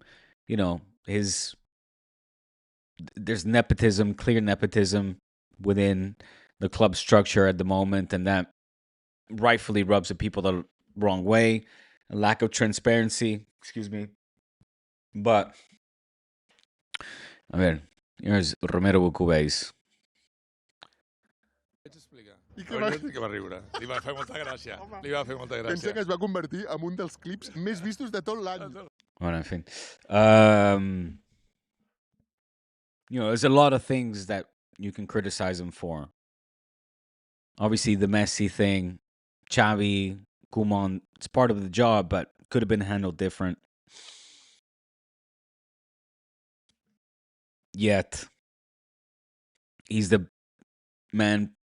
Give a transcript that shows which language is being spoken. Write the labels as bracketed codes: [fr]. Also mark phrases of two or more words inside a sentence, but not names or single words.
[en] There's nepotism, clear nepotism within the club structure at the moment, and that rightfully rubs the people the wrong way. A lack of transparency, excuse me. But, [es] a ver, [en] here's Romero Bucubéis. [ca] I que va riure. Li va fer molta gràcia. Pensa que es va convertir en un dels clips més vistos de tot l'any. [es] Bueno, en fin. [en] There's a lot of things that you can criticize him for. Obviously, the Messi thing, Xavi, Koeman, it's part of the job, but could have been handled different. Yet, he's the man.